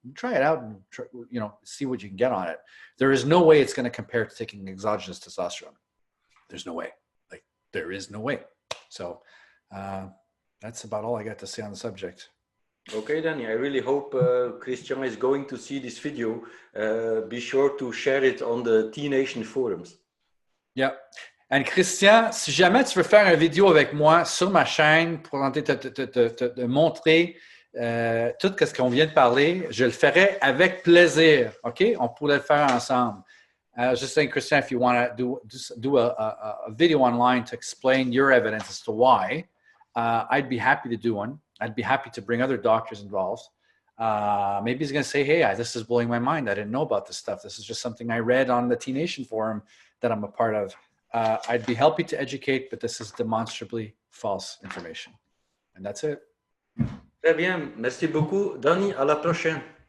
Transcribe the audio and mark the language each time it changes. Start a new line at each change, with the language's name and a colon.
English: Try it out and try, you know, see what you can get on it. There is no way it's going to compare to taking exogenous testosterone. There's no way. Like, there is no way. So that's about all I got to say on the subject. Okay, Danny, I really hope Christian is going to see this video. Be sure to share it on the T-Nation forums. Yeah.
French: And Christian, si jamais tu veux faire une vidéo avec moi sur ma chaîne pour te montrer tout ce qu'on vient de parler, je le ferai avec plaisir. OK? On pourrait le faire ensemble.
English: I was just saying, Christian, if you want to do a video online to explain your evidence as to why, I'd be happy to do one. I'd be happy to bring other doctors involved. Maybe he's going to say, hey, this is blowing my mind. I didn't know about this stuff. This is just something I read on the T-Nation forum that I'm a part of. I'd be happy to educate, but this is demonstrably false information. And that's it.
French: Très bien. Merci beaucoup, Danny. À la prochaine.